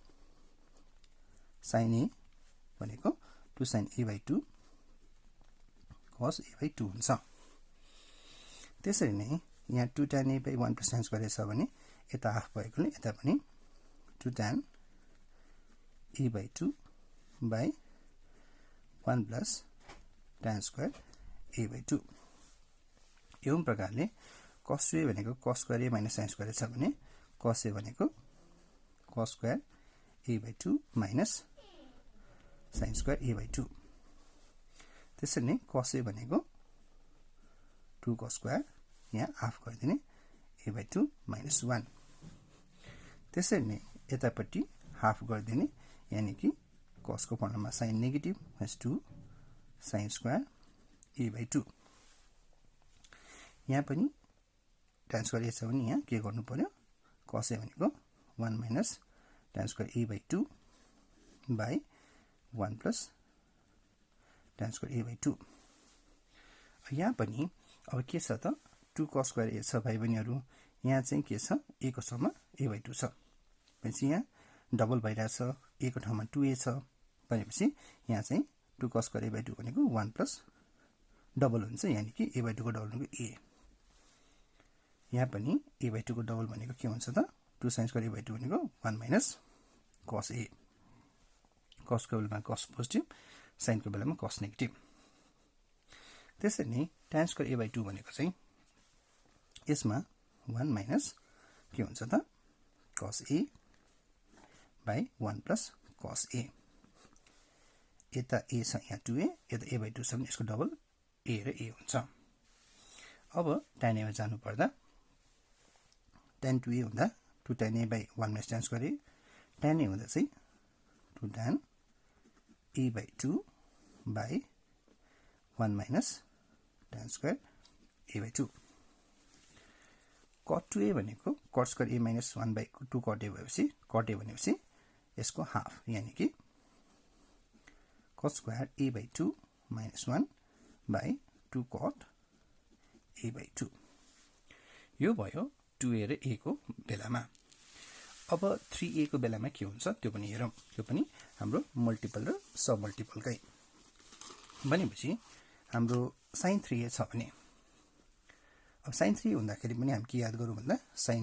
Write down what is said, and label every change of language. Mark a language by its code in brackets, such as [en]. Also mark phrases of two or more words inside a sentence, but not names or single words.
[en] sin a भनेको 2 sin a by 2 cos a by 2 [ne] हुन्छ त्यसरी नै यहाँ [en] 2 tan a by 1 plus tan square a [ne] छ भने यता हाफ भएकोले यता पनि [en] 2 tan a by 2 by 1 plus tan square a by 2 [ne] एवं प्रकारले [en] cos 2a भनेको cos square a minus sin square a [ne] छ भने [en] cos a भनेको cos square a by 2 minus sin square a by 2 [ne] त्यसरी नै [en] cos a भनेको 2 cos square [ne] यहाँ हाफ गरिदिने [en] a by 2 minus 1 [ne] त्यसरी नै यतापट्टि हाफ गरिदिने यानी कि [en] cos [ne] को फर्मुलामा [en] sin नेगेटिभ is 2 sin square a by 2 [ne] यहाँ पनि [en] tan square a [ne] छ भने यहाँ के गर्नु पर्यो [en] cos a भनेको 1 minus tan square a by 2 by 1 plus tan square a by 2 [ne] यहाँ पनि अब के छ त 2 [en] cos square a [ne] छ भाइ बहिनीहरु यहाँ चाहिँ के छ a को ठाउँमा [en] a by 2 [ne] छ भनेपछि यहाँ डबल भइरहेछ a को ठाउँमा 2a छ भनेपछि यहाँ चाहिँ 2 [en] cos square a by 2 [ne] भनेको 1 plus डबल हुन्छ यानी कि a [en] by 2 [ne] को डबल भनेको [en] a यहाँ पनि a by 2 [ne] को डबल भनेको के हुन्छ त [en] 2 sin square a by 2 भनेको 1 minus cos a cos [ne] को बेलामा [en] cos पोजिटिभ sin [ne] को बेलामा [en] cos [ne] नेगेटिभ त्यसरी नै [en] tan square a by 2 [ne] भनेको चाहिँ यसमा [en] 1 minus [ne] के हुन्छ त [en] cos a by 1 plus cos a [ne] यता a छ यहाँ [en] 2a यता a by 2 [ne] छ भने यसको डबल [en] a र a [ne] हुन्छ अब [en] tan a [ne] मा जानु पर्दा [en] tan 2a हुँदा 2 tan a by 1 minus tan square a, tan a [ne] हुँदा चाहिँ [en] 2 tan a by 2 by 1 minus tan square a by 2. cot 2a भनेको cot square a minus 1 by 2 cot a भएपछि cot a [ne] भनेपछि यसको हाफ यानी कि [en] cot square a by 2 minus 1 by 2 cot a by 2. [ne] यो भयो 2a र a को बेलामा। अब 3a को बेलामा के हुन्छ त्यो पनि हेरौं। त्यो पनि हाम्रो मल्टिपल र सब मल्टिपलकै भनेपछि हाम्रो [en] sin 3a [ne] छ भने अब [en] sin 3 [ne] हुँदाखेरि पनि हामी के याद गरौँ भन्दा sin